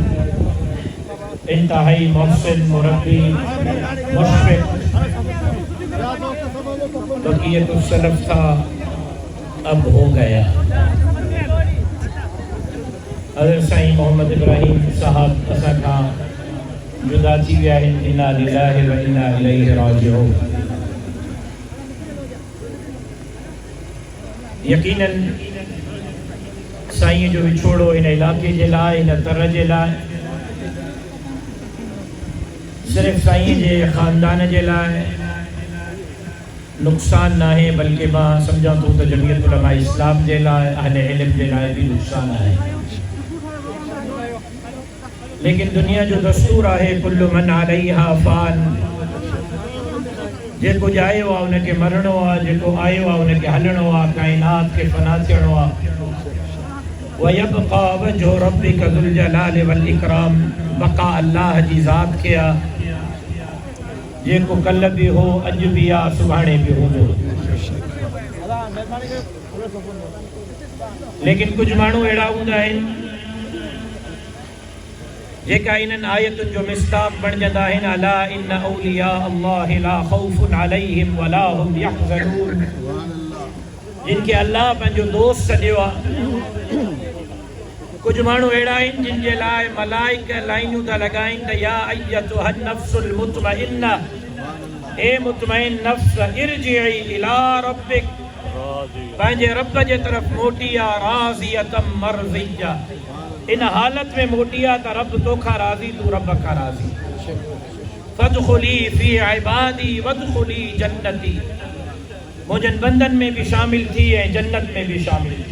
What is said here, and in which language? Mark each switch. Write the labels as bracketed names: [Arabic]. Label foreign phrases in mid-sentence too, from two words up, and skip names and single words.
[Urdu] انتہائی محسن مربی مشفق بقیۃ السلف تھا اب ہو گیا. [Sindhi] हज़रत साईं मोहम्मद इब्राहिम साहब असां खां जुदा थी विया आहिनि। [Arabic] إنا لله وإنا إليه راجعون. [Sindhi] यकीनन साईं जो विछोड़ो इन इलाके जे लाइ, इन तर जे लाइ, सिर्फ़ साईं जे ख़ानदान जे लाइ नुक़सान न आहे, बल्कि मां सम्झां थो त जमीयत उलमा इस्लाम जे लाइ, अहले इल्म जे लाइ बि नुक़सान आहे। लेकिन दुनिया जो दस्तूर आहे [Arabic] كل من عليها فان. [Sindhi] जेको जायो आहे उनखे मरणो आहे, जेको आयो आहे उनखे हलणो आहे। काइनात खे फ़ना थियणो आहे। [Arabic] ويبقى وجه ربك ذو الجلال والإكرام. [Sindhi] बक़ा अल्लाह जी ज़ात खे आहे जेको कल्ह बि हो, अॼु बि आहे, सुभाणे बि हूंदो। लेकिन कुझु माण्हू अहिड़ा हूंदा आहिनि जेका इन्हनि आयतुनि जो मिस्ताक़ बणजंदा आहिनि। [Arabic] ألا إن أولياء الله لا خوف عليهم ولا هم يحزنون. [Sindhi] जिनखे अल्लाह पंहिंजो दोस्त सॾियो आहे। कुझु माण्हू अहिड़ा आहिनि जिन जे लाइ मलाइक लाइनूं था लॻाइनि त [Arabic] يا أيتها النفس المطمئنة, [Sindhi] ए मुतमइन नफ्स, [Arabic] ارجعي إلى ربك, [Sindhi] पंहिंजे रब जे तरफ़ मोटी आ। [Arabic] راضية مرضية, [Sindhi] इन हालत में मोटी आ त रब तोखां राज़ी, तू रब खां राज़ी। [Arabic] فادخلي في عبادي وادخلي جنتي, [Sindhi] मुंहिंजनि बंदनि में बि शामिल थी ऐं जन्नत में बि शामिल थी।